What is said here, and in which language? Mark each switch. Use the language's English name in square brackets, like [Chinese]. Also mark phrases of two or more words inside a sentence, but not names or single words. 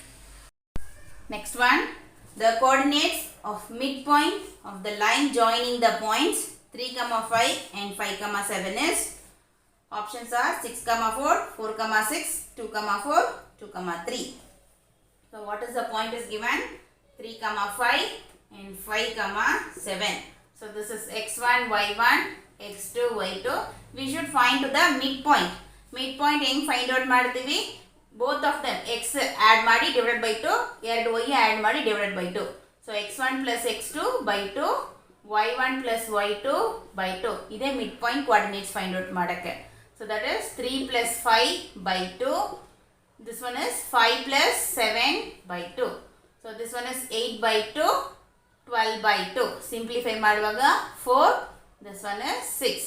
[English] Next one, the coordinates of midpoint of the line joining the points 3, 5 and 5, 7 is Options are 6 comma 4, 4 comma 6, 2 comma 4, 2 comma 3. So what is the point is given? 3 comma 5 and 5 comma 7. So this is x1, y1, x2, y2. We should find the midpoint. [Kannada] Midpoint ಹೆಂಗೆ [English] find out [Kannada] ಮಾಡ್ತೀವಿ? [English] Both of them x add [Kannada] ಮಾಡಿ [English] divided by 2, [Kannada] ಎರಡು [English] y add [Kannada] ಮಾಡಿ [English] divided by 2. So x1 plus x2 by 2, y1 plus y2 by 2. ಇದೇ midpoint coordinates find out ಮಾಡಕ್ಕೆ. So that is 3 plus 5 by 2. This one is 5 plus 7 by 2. So this one is 8 by 2, 12 by 2. Simplify ಮಾಡುವಾಗ 4. This one is 6.